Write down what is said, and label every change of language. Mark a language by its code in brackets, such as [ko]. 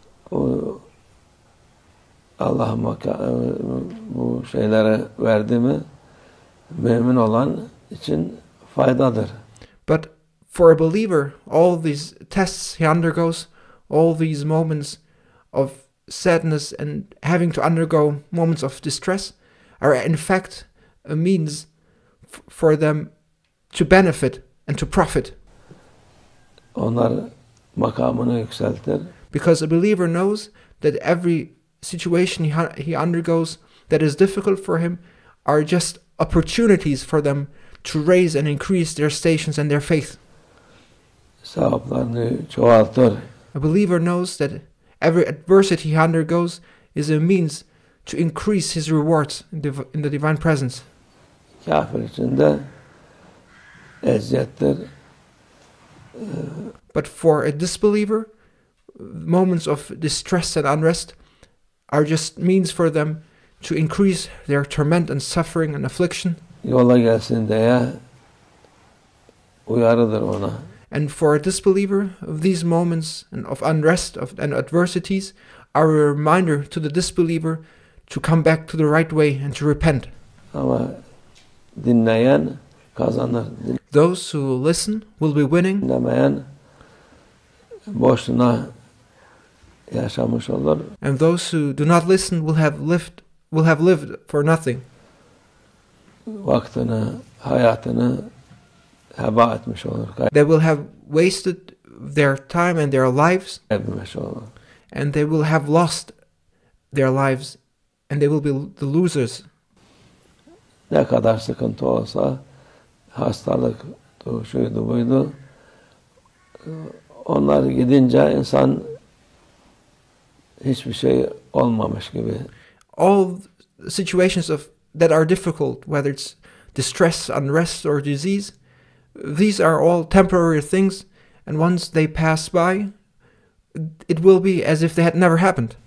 [tr] O Allah bu şeylere verdi mi mümin olan için faydadır. [en] But for a believer, all these tests he undergoes, all these moments of sadness and having to undergo moments of distress are in fact a means for them to benefit and to profit. [tr] Onlar makamını yükseltir. [en] Because a believer knows that every situation he undergoes that is difficult for him are just opportunities for them to raise and increase their stations and their faith. [tr] Sevaplarını çoğaltır. [en] A believer knows that every adversity he undergoes is a means to increase his rewards in the divine presence. [tr] Kafir için de eziyettir. [en] But for a disbeliever, moments of distress and unrest are just means for them to increase their torment and suffering and affliction. [tr] Yola gelsin diye uyarıdır ona. [en] And for a disbeliever, these moments of unrest and adversities are a reminder to the disbeliever to come back to the right way and to repent. [tr] Ama dinleyen kazanır. [en] Those who listen will be winning, [tr] Dinlemeyen boşuna yaşamış olur. [en] and those who do not listen will have lived for nothing. [tr] Vaktini, hayatını heba etmiş olur. [en] They will have wasted their time and their lives, [tr] Kaybetmiş olur. [en] and they will have lost their lives, and they will be the losers. [tr] Ne kadar sıkıntı olsa, hastalık, şuydu buydu, onlar gidince insan hiçbir şey olmamış gibi. [en] All situations that are difficult, whether it's distress, unrest, or disease, these are all temporary things, and once they pass by, it will be as if they had never happened.